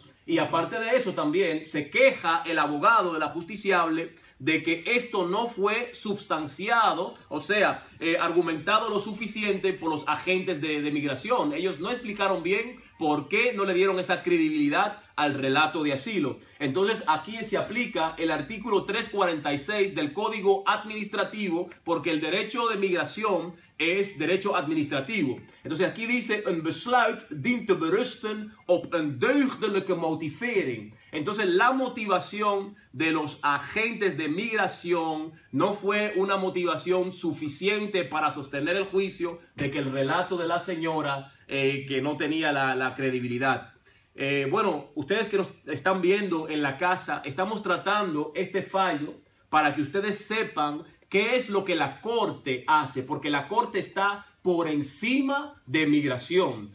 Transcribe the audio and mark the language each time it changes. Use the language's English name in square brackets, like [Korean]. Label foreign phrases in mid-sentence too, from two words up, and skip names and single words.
[Spanish] Y aparte de eso también se queja el abogado de la justiciable de que esto no fue substanciado, o sea, argumentado lo suficiente por los agentes de migración. Ellos no explicaron bien por qué no le dieron esa credibilidad al relato de asilo. Entonces aquí se aplica el artículo 346 del Código Administrativo porque el derecho de migración es derecho administrativo. Entonces aquí dice, [Dutch] een besluit dient te berusten op een deugdelijke motivering. [Spanish] Entonces la motivación de los agentes de migración no fue una motivación suficiente para sostener el juicio de que el relato de la señora que no tenía la credibilidad. Bueno, ustedes que nos están viendo en la casa, estamos tratando este fallo para que ustedes sepan qué es lo que la Corte hace, porque la Corte está por encima de migración.